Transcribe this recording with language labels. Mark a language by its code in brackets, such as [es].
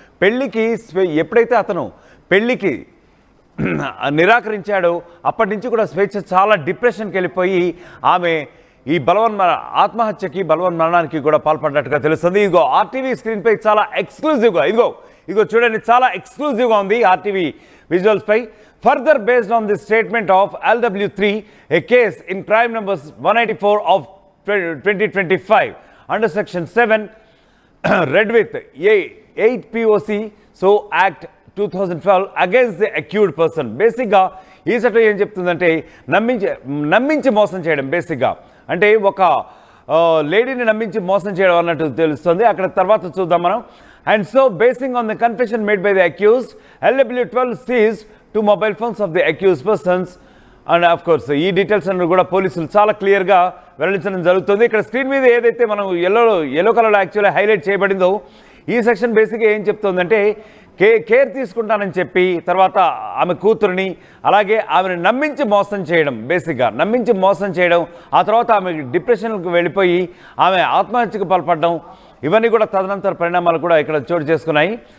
[te] పెళ్లికి ఎప్పుడైతే అతను పెళ్లికి నిరాకరించాడో అప్పటి నుంచి కూడా స్వేచ్ఛ చాలా డిప్రెషన్కి వెళ్ళిపోయి ఆమె ఈ ఆత్మహత్యకి బలవన్మరణానికి కూడా పాల్పడినట్టుగా తెలుస్తుంది. ఇదిగో ఆర్టీవీ స్క్రీన్పై చాలా ఎక్స్క్లూజివ్గా ఇదిగో చూడండి, చాలా ఎక్స్క్లూజివ్గా ఉంది RTV విజువల్స్పై. [en] Further, based on the statement of LW3, a case in crime numbers 184 of 2025 under section 7 read with 8 POC so Act 2012 against the accused person. [te] బేసిక్గా ఈ చట్టం ఏం చెప్తుందంటే నమ్మించి మోసం చేయడం. బేసిక్గా అంటే ఒక లేడీని నమ్మించి మోసం చేయడం అన్నట్టు తెలుస్తుంది. అక్కడ తర్వాత చూద్దాం మనం. [en] And so basing on the confession made by the accused, LW12 seized 2 mobile phones of the accused persons. And of course [te] ఈ డీటెయిల్స్ అన్ని కూడా పోలీసులు చాలా క్లియర్గా వెల్లడించడం జరుగుతుంది. ఇక్కడ స్క్రీన్ మీద ఏదైతే మనం ఎల్లో కలర్లో యాక్చువల్లీ హైలైట్ చేయబడిందో ఈ సెక్షన్ బేసిక్గా ఏం చెప్తుందంటే కేర్ తీసుకుంటానని చెప్పి తర్వాత ఆమె కూతురిని అలాగే ఆమెను నమ్మించి మోసం చేయడం, బేసిక్గా నమ్మించి మోసం చేయడం, ఆ తర్వాత ఆమె డిప్రెషన్కి వెళ్ళిపోయి ఆమె ఆత్మహత్యకు పాల్పడడం, ఇవన్నీ కూడా తదనంతర పరిణామాలు కూడా ఇక్కడ చోటు చేసుకున్నాయి.